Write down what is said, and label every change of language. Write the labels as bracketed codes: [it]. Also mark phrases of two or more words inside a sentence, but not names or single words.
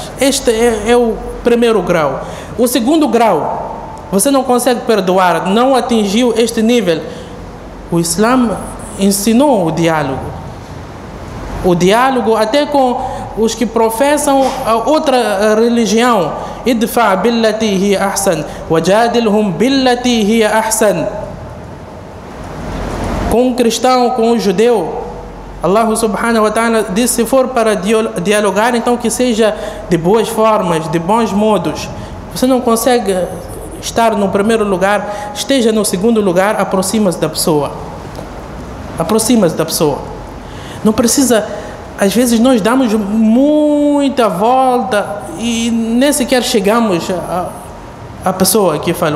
[pt] Este é o primeiro grau. O segundo grau, você não consegue perdoar, não atingiu este nível. O Islã ensinou o diálogo. O diálogo até com os que professam a outra religião. [ar] ادفع بالتي هي أحسن وجادلهم بالتي هي أحسن. [pt] Com um cristão, com um judeu, [ar] الله سبحانه وتعالى [pt] diz: se for para dialogar, então que seja de boas formas, de bons modos. Você não consegue estar no primeiro lugar, esteja no segundo lugar, aproxima-se da pessoa. Aproxima-se da pessoa. Não precisa, às vezes nós damos muita volta e nem sequer chegamos à pessoa que falou.